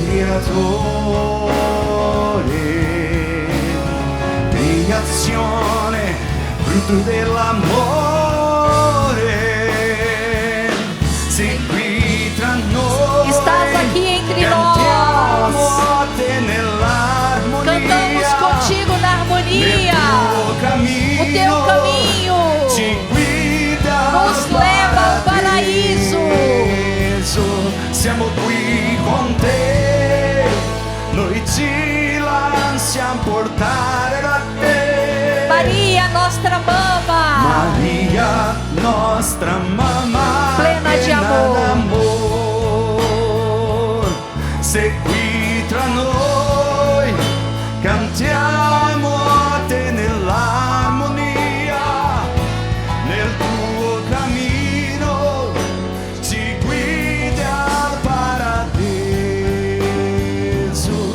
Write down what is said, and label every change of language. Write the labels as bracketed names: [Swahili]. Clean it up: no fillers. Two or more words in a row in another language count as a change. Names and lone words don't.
[Italian] creatore, creazione, frutto dell'amore, sei qui tra noi. [Portuguese] Estás aqui entre [Italian] Cantiamo [Portuguese] nós. [Italian] a te nell'armonia. [Portuguese] Cantamos contigo na harmonia. O teu caminho [Italian] ci guida [Portuguese] nos leva ao paraíso. [Italian] Siamo qui con te, noi ci lasciamo portare da te. Maria, nostra mama, Maria, nostra mamma, [Portuguese] plena de amor. [Italian] d'amor. Sei qui tra noi, cantiamo a te nell'armonia, nel tuo cammino ci guidi al paradiso.